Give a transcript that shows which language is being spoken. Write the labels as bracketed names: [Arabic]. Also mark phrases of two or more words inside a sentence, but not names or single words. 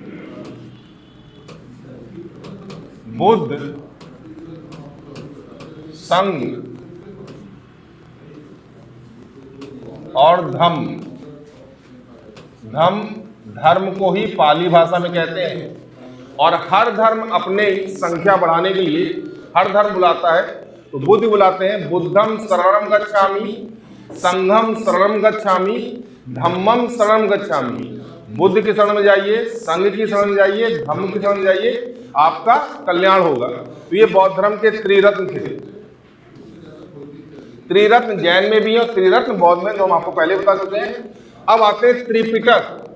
[Hindi] बुद्ध, संघ और धम्म। धर्म को ही पाली भाषा में कहते हैं, और हर धर्म अपने संख्या बढ़ाने के लिए हर धर्म बुलाता है। तो बुद्ध बुलाते हैं [Pali] बुद्धम शरणम गच्छामि, संघम शरणम गच्छामि, धम्मम शरणम गच्छामि। [Hindi] बुद्ध की शरण में जाइए, संघ की शरण में जाइए, धम्म की शरण में जाइए, आपका कल्याण होगा। तो ये बौद्ध धर्म के त्रिरत्न थे। त्रिरत्न जैन में भी है और त्रिरत्न बौद्ध में, जो हम आपको पहले बता चुके हैं। अब आते हैं त्रिपिटक।